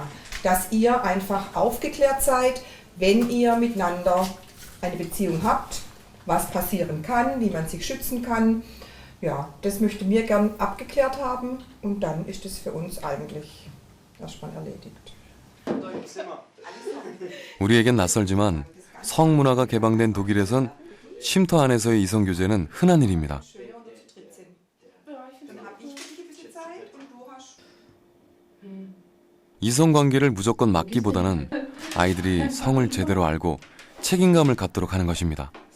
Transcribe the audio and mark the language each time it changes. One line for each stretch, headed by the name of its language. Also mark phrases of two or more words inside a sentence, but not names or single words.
German: Dass ihr einfach aufgeklärt seid, wenn ihr miteinander eine Beziehung habt, was passieren kann, wie man sich schützen kann. Ja, das möchten wir gern abgeklärt haben und dann ist es für uns eigentlich erstmal erledigt.
Korean: 우리에겐 낯설지만 성문화가 개방된 독일에선 쉼터 안에서의 이성교제는 흔한 일입니다. 이성관계를 무조건 막기보다는 아이들이 성을 제대로 알고 책임감을 갖도록 하는 것입니다.